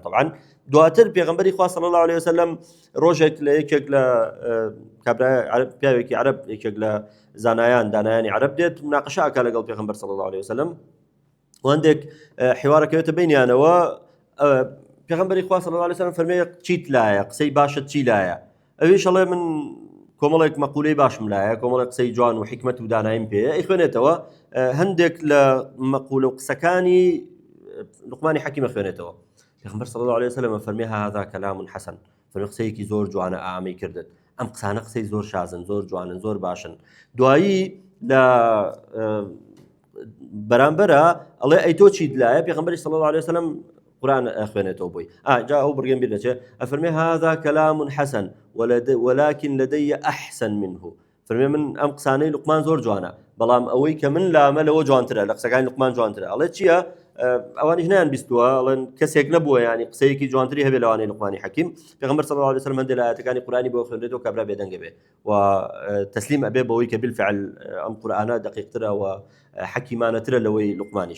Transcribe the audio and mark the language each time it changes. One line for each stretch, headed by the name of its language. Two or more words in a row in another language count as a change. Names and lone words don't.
Central Kurdish: طبعا دواتر پێغەمبەری خوا
Arabic: صلی الله عليه وسلم
Central Kurdish: ڕۆژێک لە یەکێک لە پیاوێکی عەرەب یەکێک لە زانایان دانایانی عەرەب دێت مناقەشە ئەکا لەگەڵ پێغەمبەر
Arabic: صلی الله عليه وسلم
Central Kurdish: و هەندێک حوارەکەوێتە بینیانەوە پێغەمبەری خوا
Arabic: صلی الله عليه وسلم
Central Kurdish: فەرمێ چیت لایە قسەی باشت چی لایە ئەویش ئەڵێ من کۆمەڵێک مەقولەی باشم لایە کۆمەڵێک قسەی جوان و حکمت و دانایم پێیە ئەیخوێنێتەوە هەندێک لە مەقولە و قسەکانی لوقمانی حەکیم خوێنێتەوە. پێغەمبەر
Arabic: صلی الله عليه وسلم
Central Kurdish: فەرمێ
Arabic: هذا كلام حسن
Central Kurdish: فەرمێ قسەیەکی زۆر جوانە ئامەی کردت ئەم قسانە قسەی زۆر شازن زۆر جوانن زۆر باشن. دوایی لە بەرامبەرە ئەڵێ ئەی تۆ چیت لایە پێغەمبەری
Arabic: صلی الله عليه وسلم
Central Kurdish: قورآن خوێنێتەوە بۆی جا ئەو بڕگەم بیر دەچێت ئەفەرمێ
Arabic: هذا كلام حسن ولكن لدي أحسن منه
Central Kurdish: فەرمێ من ئەم قسانەی لوقمان زۆر جوانە بەڵام ئەوەی کە من لامە لەوە جوانترە لە قسەکانی لوقمان جوانترە. ئەڵێ چییە ئەوانیش نیان بیستووە ئەڵێن کەسێک نەبووە ینی قسەیەکی جوانتری هەبێ لەوانەی لوقمانی حەکیم. پێغەمبەر
Arabic: صلی الله عليه وسلم
Central Kurdish: هەندێک لە ئاەتەکانی قورآنی بۆ خوێندرێتەوە کە برا بێدەنگە بێ و تەسلیم ئەبێ بەوەی کە بالفعل ئەم قورآنە دقیقترە و حەکیمانەترە لەوەی لوقمانیش.